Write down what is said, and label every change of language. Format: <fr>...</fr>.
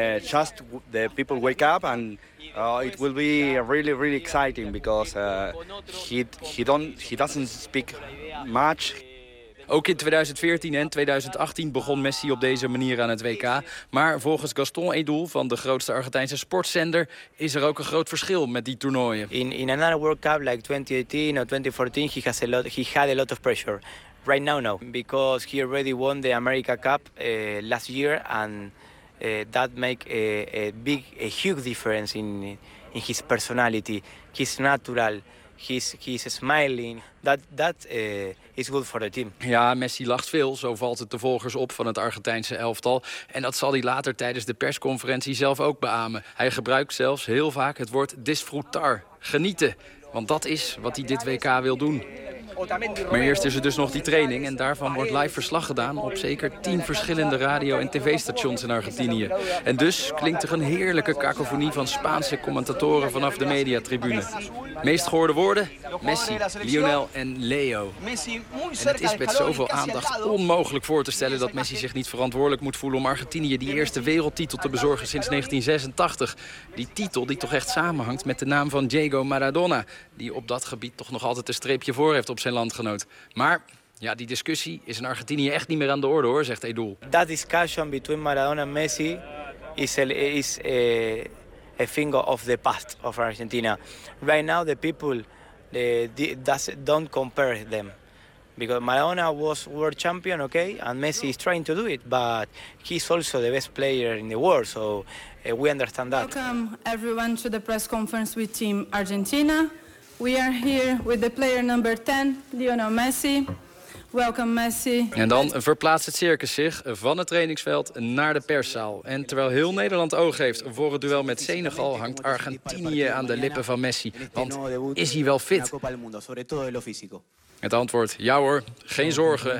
<en>Just the people wake up and it will be really, really exciting because he doesn't speak much.</en> <nl>Ook in 2014 en 2018 begon Messi op deze manier aan het WK. Maar volgens Gaston Edul van de grootste Argentijnse sportzender is er ook een groot verschil met die toernooien.</nl> <en>In another World Cup like 2018 or 2014 he had a lot of pressure. Right now no, because he already won the America Cup last year and that make a huge difference in his personality, his natural. He's smiling. That is good for the team.</en> <nl>Ja, Messi lacht veel. Zo valt het de volgers op van het Argentijnse elftal. En dat zal hij later tijdens de persconferentie zelf ook beamen. Hij gebruikt zelfs heel vaak het woord disfrutar. Genieten. Want dat is wat hij dit WK wil doen. Maar eerst is er dus nog die training en daarvan wordt live verslag gedaan op zeker 10 verschillende radio- en tv-stations in Argentinië. En dus klinkt er een heerlijke cacofonie van Spaanse commentatoren vanaf de mediatribune. Meest gehoorde woorden? Messi, Lionel en Leo. En het is met zoveel aandacht onmogelijk voor te stellen dat Messi zich niet verantwoordelijk moet voelen om Argentinië die eerste wereldtitel te bezorgen sinds 1986. Die titel die toch echt samenhangt met de naam van Diego Maradona, die op dat gebied toch nog altijd een streepje voor heeft op zijn landgenoot. Maar ja, die discussie is in Argentinië echt niet meer aan de orde, hoor, zegt Edul.</nl> <en>That discussion between Maradona and Messi is a thing of the past of Argentina. Right now the people don't compare them because Maradona was world champion, okay, and Messi is trying to do it, but he's also the best player in the world, so we understand that. Welcome everyone to the press conference with Team Argentina. We are here with the player number 10, Lionel Messi. Welcome, Messi.</en> <nl>En dan verplaatst het circus zich van het trainingsveld naar de perszaal. En terwijl heel Nederland oog heeft voor het duel met Senegal, hangt Argentinië aan de lippen van Messi. Want is hij wel fit? Het antwoord, ja hoor, geen zorgen.</nl>